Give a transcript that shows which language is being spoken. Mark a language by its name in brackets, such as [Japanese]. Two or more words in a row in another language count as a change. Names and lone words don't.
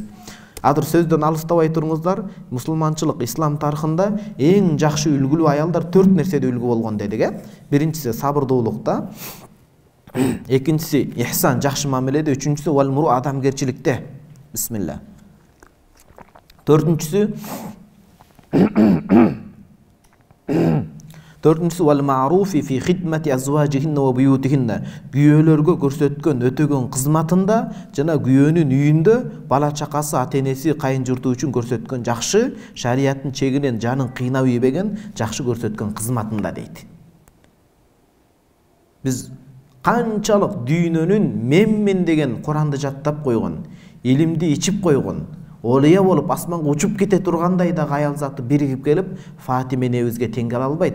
[Kyrgyz] Азыр сөздөн алыстабай туруңуздар. Мусулманчылык, ислам тарыхында эң жакшы үлгүлүү аялдар 4 нерседе үлгү болгон дедик, Биринчиси сабырдуулукта, экинчиси ихсан, жакшы мамиледе, үчүнчүсү [Arabic] والمروءة, [Kyrgyz] адамгерчиликте. Бисмилла. [Arabic] Төртүнчүсү والمعروف في خدمة أزواجهن وبيوتهن. [Kyrgyz] Күйөөлөргө көрсөткөн өтөгөн кызматында жана күйөөнүн үйүндө бала чакасы, ата-энеси, кайын журту үчүн көрсөткөн жакшы, шарияттын чегинен жанын кыйнап ийбеген жакшы көрсөткөн кызматында дейт. Биз канчалык дүйнөнүн менмин деген Куранды жаттап койгон, илимди ичип койгон, олия болуп асманга учуп кете тургандай дагы аял заты биригип келип, Фатима энебизге тең келе албайт.